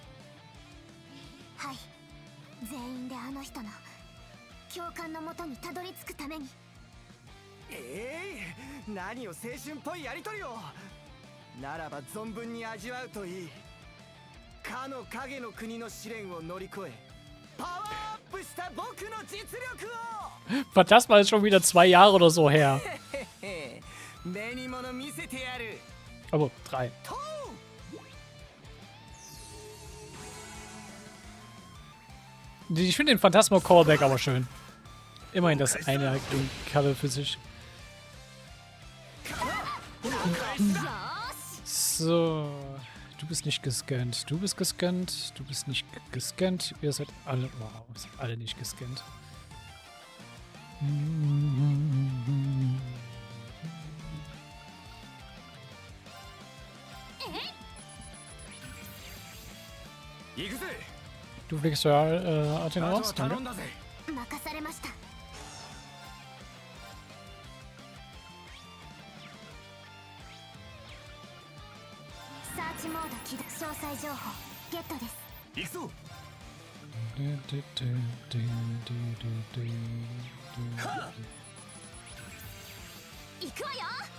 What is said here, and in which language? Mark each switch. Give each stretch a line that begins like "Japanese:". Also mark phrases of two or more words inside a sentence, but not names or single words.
Japanese: はい、全員であの人の共感のもとにたどり着くために。何を青春っぽいやりとりを。ならば存分に味わうといい。かの影の国の試練を乗り越えパワーアップした僕の実力を。
German: Phantasma ist schon wieder 2 Jahre oder so her.
Japanese: 目に物見せてやる。
German: Aber 3. Ich finde den Phantasma Callback aber schön. Immerhin das eine Karte für sich. So. Du bist nicht gescannt. Du bist gescannt. Du bist nicht gescannt. Ihr seid alle. Wow, ihr seid alle nicht gescannt. Du fliegst ja Athena raus, danke.
Japanese: 任されました。サーチモード起動。詳細情報ゲットです。行くぞ。行くわよ。